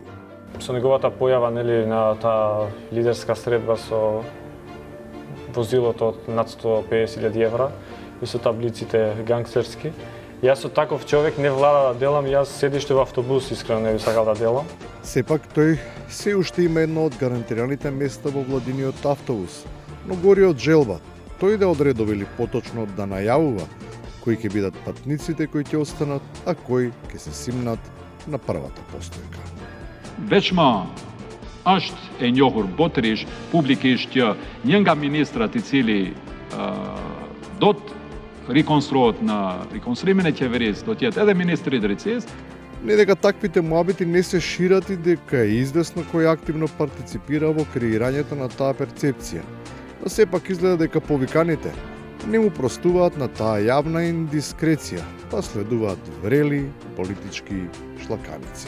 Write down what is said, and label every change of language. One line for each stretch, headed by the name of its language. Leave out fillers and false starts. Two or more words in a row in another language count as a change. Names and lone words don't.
Macedonian: Со неговата појава на таа лидерска средба со возилото од над 150.000 евра и со таблиците гангстерски, јас со таков човек не влада да делам, јас седиште во автобус искрено не би сакал да делам. Сепак тој се уште има едно од гарантираните места во владиниот автобус, но гори од желба, тој да одредува или поточно да најавува кои ќе бидат патниците кои ќе останат, а кои ќе се симнат на првата постојка.
Albanian: Veçma është e njohur botërisht, publikisht që një nga ministrat I cili do të rikonstruohet në rikonstruimin e qeverisë, do të jetë edhe ministri I drejtësisë.
Macedonian: Не дека таквите муабити не се шират и дека е известно кој активно партиципира во креирањето на таа перцепција. Но сепак изгледа дека повиканите не му простуваат на таа јавна индискреција, па следуваат врели политички шлаканици.